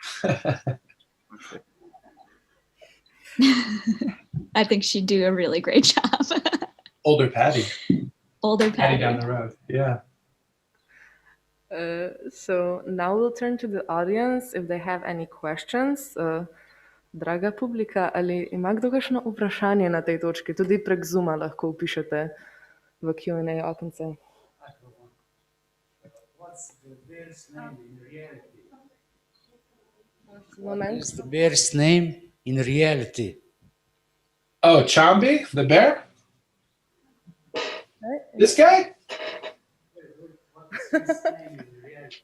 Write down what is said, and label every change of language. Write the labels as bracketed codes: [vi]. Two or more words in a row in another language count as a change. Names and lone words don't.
[en] I think she'd do a really great job. Older Patty. Older Patty Patty. down the road. Yeah. So now we'll turn to the audience if they have any questions. [sl] Draga publika, ali ima kdo kakšno vprašanje na tej točki? Tudi prek Zooma lahko vpišete v Q&A okence. [en] What's the bear's name in reality? Moment. What's the bear's name in reality? Oh, Chambi, the bear? This guy? What's his name in reality?